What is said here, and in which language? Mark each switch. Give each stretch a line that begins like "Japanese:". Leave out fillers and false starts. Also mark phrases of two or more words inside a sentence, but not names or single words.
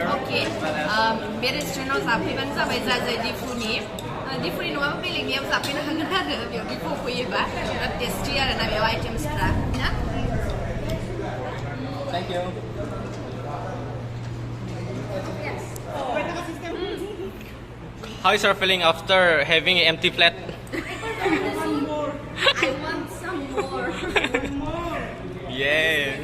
English: Okay. As well as Best restaurant
Bodo: जाफैबानो जाबाय जाय दिफुनि दिफुनि नङाबा बेलेगनियाव जाफैनो हागोन आरो बेयाव दिफुआव फैयोबा बिराद टेस्टि आरोना बेयाव आइटेम्सफ्रा ना
English: thank you. How is your feeling after having an empty plate? I want some more. Yeah.